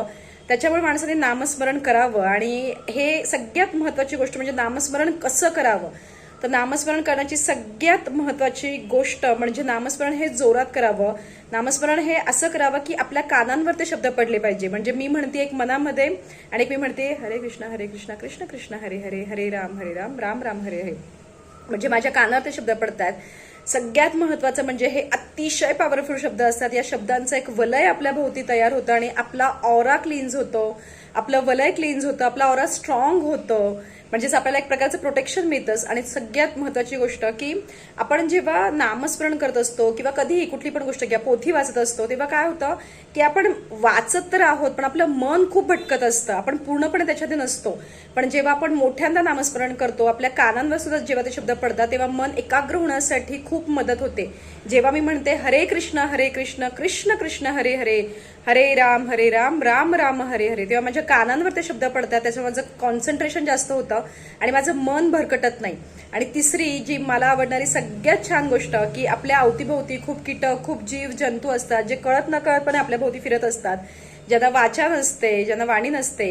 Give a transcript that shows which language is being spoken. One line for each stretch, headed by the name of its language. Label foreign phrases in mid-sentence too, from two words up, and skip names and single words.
Marathi: त्याच्यामुळे माणसाने नामस्मरण करावं. आणि हे सगळ्यात महत्वाची गोष्ट म्हणजे नामस्मरण कसं करावं. तर नामस्मरण करण्याची सगळ्यात महत्वाची गोष्ट म्हणजे नामस्मरण हे जोरात करावं. नामस्मरण हे असं करावं की आपल्या कानांवर ते शब्द पडले पाहिजे. म्हणजे मी म्हणते एक मनामध्ये आणि एक मी म्हणते हरे कृष्ण कृष्ण कृष्ण हरे हरे, हरे राम राम राम हरे हरे. म्हणजे माझ्या कानावर ते शब्द पडतात. सगळ्यात महत्वाचं म्हणजे हे अतिशय पॉवरफुल शब्द असतात. या शब्दांचं एक वलय आपल्या भोवती तयार होतं आणि आपला
English: aura cleanse
Marathi: होतो, आपलं वलय क्लीन्स होतं, आपला
English: aura strong
Marathi: होतं. म्हणजेच आपल्याला एक प्रकारचं प्रोटेक्शन मिळतंच. आणि सगळ्यात महत्वाची गोष्ट की आपण जेव्हा नामस्मरण करत असतो किंवा कधीही कुठली पण गोष्ट घ्या, पोथी वाचत असतो, तेव्हा काय होतं की आपण वाचत तर आहोत पण आपलं मन खूप भटकत असतं, आपण पूर्णपणे त्याच्यात नसतो. पण जेव्हा आपण मोठ्यांदा नामस्मरण करतो, आपल्या कानांवर सुद्धा जेव्हा ते शब्द पडतात तेव्हा मन एकाग्र होण्यासाठी खूप मदत होते. जेव्हा मी म्हणते हरे कृष्ण कृष्ण कृष्ण हरे हरे, हरे राम राम राम हरे हरे, तेव्हा माझ्या कानांवर ते शब्द पडतात. त्याच्यामुळे माझं कॉन्सन्ट्रेशन जास्त होतं आणि माझं मन भरकटत नाही. आणि तिसरी जी मला आवडणारी सगळ्यात छान गोष्ट की आपल्या अवतीभोवती खूप कीटक, खूप जीव जंतू असतात जे कळत नकळतपणे आपल्या भोवती फिरत असतात, ज्यांना वाचा नसते, ज्यांना वाणी नसते.